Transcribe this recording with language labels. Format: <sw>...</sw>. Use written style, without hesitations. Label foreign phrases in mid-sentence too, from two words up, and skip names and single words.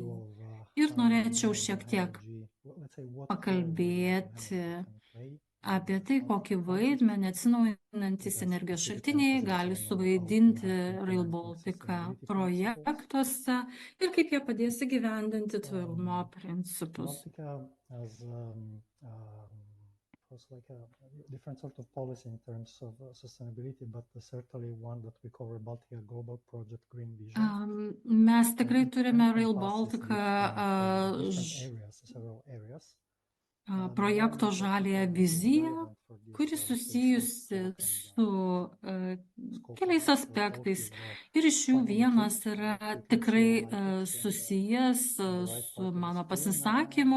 <lt>Ir norėčiau šiek tiek pakalbėti apie tai, kokį vaidmenį atsinaujinantys energijos šaltiniai gali suvaidinti Rail Baltica projektuose ir kaip jie padės įgyvendinti tvarumo principus.</lt> <en>Different sort of policy in terms of sustainability, but certainly one that we call Rail Baltica Global Project Green Vision.</en> <lt>Mes tikrai turime Rail Baltica projekto žaliąją viziją, kuri susijusi su keliais aspektais. Ir iš jų vienas yra tikrai susijęs su mano pasisakymu.</lt>